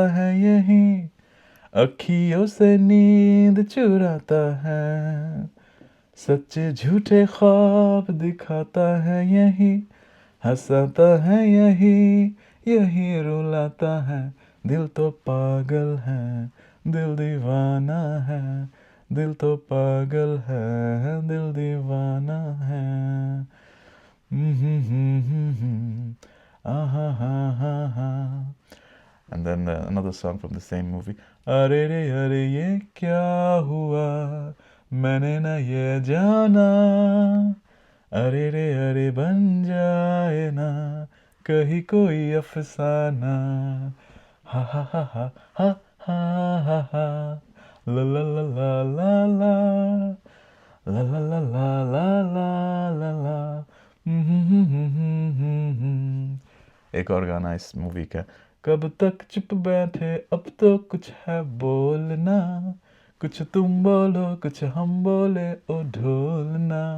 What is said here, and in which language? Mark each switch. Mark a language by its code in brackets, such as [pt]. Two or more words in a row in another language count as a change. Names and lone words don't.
[hi] है यही, अखियों से नींद चुराता है, सच्चे झूठे ख्वाब दिखाता है यही, हंसाता है यही, यही रुलाता है, दिल तो पागल है, दिल दीवाना है, दिल तो पागल है, दिल दीवाना है. [en] And then another song from the same movie. [hi] अरे रे अरे ये क्या हुआ, मैंने न ये जाना, अरे रे अरे बन जाए ना कहीं कोई अफसाना, हा हा हा हा हा हा हा हा, ला ला ला ला ला ला ला ला ला ला ला ला ला. एक और गाना इस मूवी का. कब तक चुप बैठे, अब तो कुछ है बोलना, कुछ तुम बोलो कुछ हम बोले, ओ ढोलना.